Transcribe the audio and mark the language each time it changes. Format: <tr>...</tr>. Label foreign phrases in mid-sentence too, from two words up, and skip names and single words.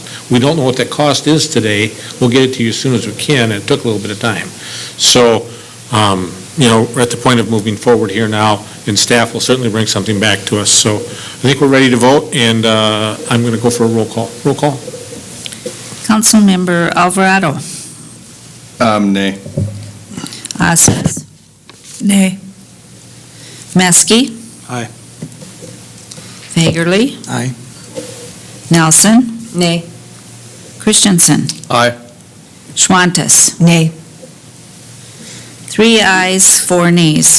<en>We don't know what that cost is today. We'll get it to you as soon as we can, and it took a little bit of time. So, we're at the point of moving forward here now, and staff will certainly bring something back to us. So I think we're ready to vote, and I'm going to go for a roll call. Roll call. Councilmember Alvarado. Nay. Osnes. Nay. Maskey. Aye. Fagerly. Aye. Nelson. Nay. Christensen. Aye. Schwantes. Nay. 3 ayes, 4 nays.</en>